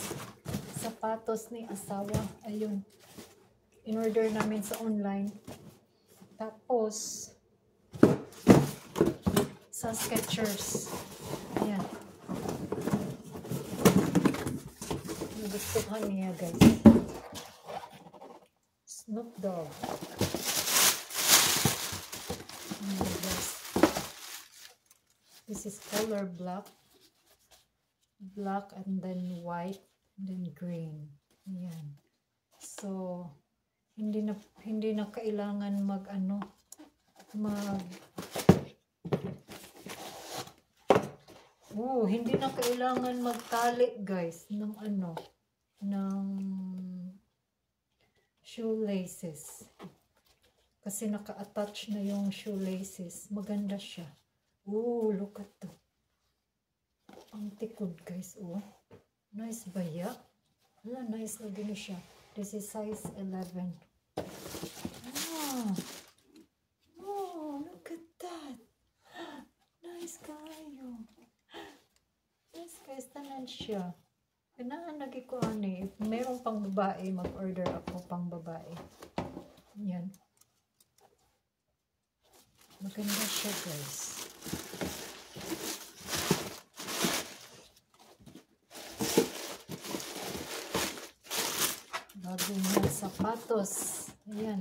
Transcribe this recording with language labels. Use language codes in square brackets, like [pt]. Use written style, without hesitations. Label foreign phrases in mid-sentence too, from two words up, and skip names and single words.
[tl] Sapatos ni asawa. Ayun. In-order namin sa online. Tapos, sa Skechers. Ayan. Nagustuhan niya guys. Snoop Dogg. Ayan, guys. [en] This is color black. Black and then white and then green. [tl] Ayan. So, hindi na kailangan hindi na kailangan magtali guys ng ng shoelaces. Kasi naka-attach na yung shoelaces. Maganda siya. [en] Look at to. [ceb] Ang tikod guys, nice ba ya? [tl] Wala, nice na din siya. [en] This is size 11. Look at that. [ceb] Nice kayo. Nice guys, tanan siya. Pinaan lagi ko [tl] if merong pang babae, mag-order ako pang babae. Yan. Maganda siya guys. Bagong sapatos. Ayan.